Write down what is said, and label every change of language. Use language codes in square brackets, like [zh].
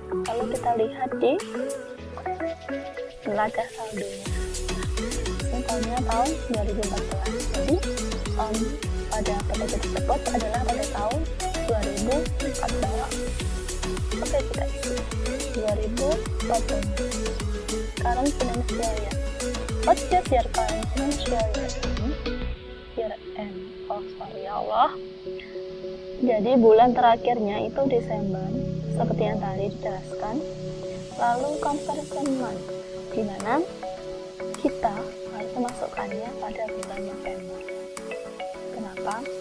[id] Lalu kita lihat di neraca saldonya. Ini tahunnya tahun 2014. Jadi pada periode tersebut adalah pada tahun 2014. Oke, kita isi 2014. [en] Current financial year. What is your current financial year? Year end. Oh, sorry ya Allah. [id] Jadi bulan terakhirnya itu Desember, seperti yang tadi dijelaskan. Lalu conversion month, di mana kita harus memasukkannya pada bulan November. Kenapa?